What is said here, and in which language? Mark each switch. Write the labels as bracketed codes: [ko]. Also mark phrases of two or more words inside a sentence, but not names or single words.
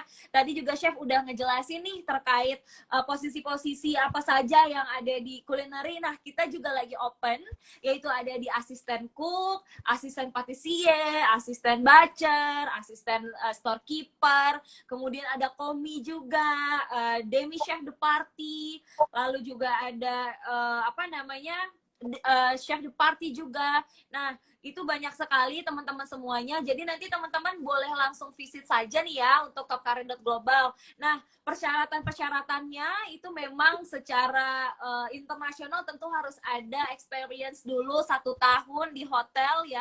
[id] Tadi juga chef udah ngejelasin nih terkait posisi-posisi apa saja yang ada di culinary. Nah, kita juga lagi open, yaitu ada di asisten cook, asisten patissier, asisten butcher, asisten storekeeper, kemudian ada komi juga, [fr] demi chef de party, [id] lalu juga ada [fr] chef de party [id] juga. Nah, itu banyak sekali teman-teman semuanya. Jadi nanti teman-teman boleh langsung visit saja nih ya untuk Topkarir.global. Nah, persyaratan-persyaratannya itu memang secara internasional tentu harus ada experience dulu 1 tahun di hotel ya.